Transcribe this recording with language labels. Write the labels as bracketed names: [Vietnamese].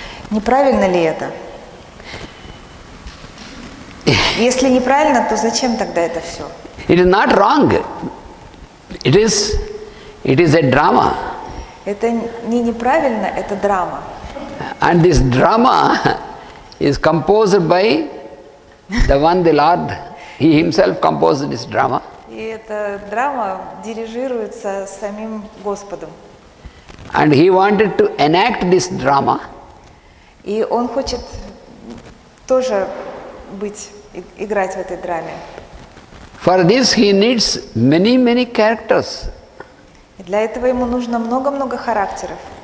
[Russian] Неправильно ли это? Если неправильно, то зачем тогда это все? [English] It is not wrong. It is a drama. [Russian] Это не неправильно, это драма. [English] And this drama is composed by the one, the Lord. He himself composed this drama. [Russian] И эта драма дирижируется самим Господом. [English] And he wanted to enact this drama. [Russian] И он хочет тоже играть в этой драме. [English] For this he needs many characters. [Russian] И для этого ему нужно много-много характеров.